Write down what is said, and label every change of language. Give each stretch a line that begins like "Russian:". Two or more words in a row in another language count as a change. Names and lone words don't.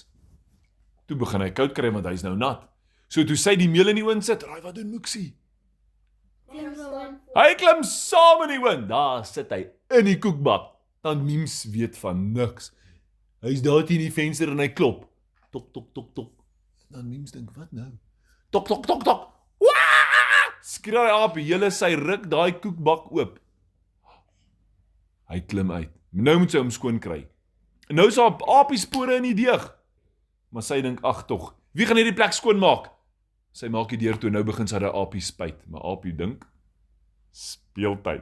Afrikaans: Toe begin hy koud kry want hy's nou nat. So toe sy die meel in die oond sit, raai wat doen Moeksie? Hy klim saam in die oond. Daar sit hy in die koekbak. Tant Miems weet van niks. Hy's daar teen die venster en hy klop. Tok, tok, tok, tok. Tant Miems dink, wat nou? Tok, tok, tok, tok. Waaah! Skree hy aapie, julle sy ruk daai koekbak oop. Hy klim uit. Nou moet sy hom skoon kry. En nou is daar aapie spore in die deeg. Maar sy dink, ag tog, wie gaan hierdie plek skoon maak? Sy maak die deur toe, nou begin sy daai aapie spyt. Maar aapie dink, speeltyd.